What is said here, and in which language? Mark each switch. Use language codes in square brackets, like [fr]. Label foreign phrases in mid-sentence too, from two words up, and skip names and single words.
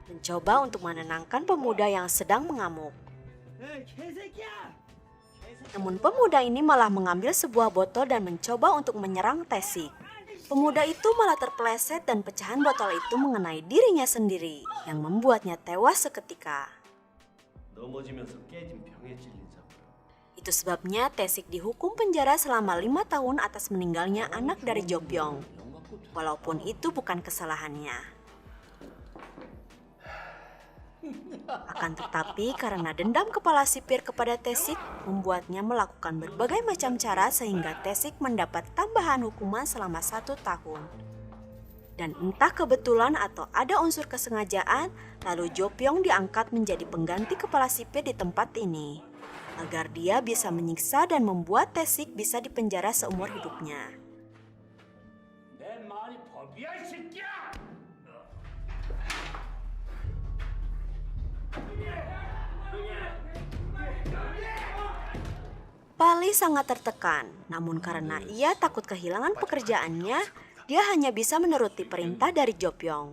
[id] mencoba untuk menenangkan pemuda yang sedang mengamuk. Namun pemuda ini malah mengambil sebuah botol dan mencoba untuk menyerang Taesik. Pemuda itu malah terpeleset dan pecahan botol itu mengenai dirinya sendiri yang membuatnya tewas seketika. [ko] 넘어지면서 깨진 병에 찔린 사고요. [id] Itu sebabnya Taesik dihukum penjara selama 5 tahun atas meninggalnya anak dari Jopyong. Walaupun itu bukan kesalahannya. Akan tetapi karena dendam kepala sipir kepada Taesik membuatnya melakukan berbagai macam cara sehingga Taesik mendapat tambahan hukuman selama 1 tahun. Dan entah kebetulan atau ada unsur kesengajaan, lalu Jopyong diangkat menjadi pengganti kepala sipir di tempat ini. Agar dia bisa menyiksa dan membuat Taesik bisa dipenjara seumur hidupnya. [ko] 내 말이 법이야 이 새끼야! [id] Pali sangat tertekan, namun karena ia takut kehilangan pekerjaannya, dia hanya bisa menuruti perintah dari Jopyong.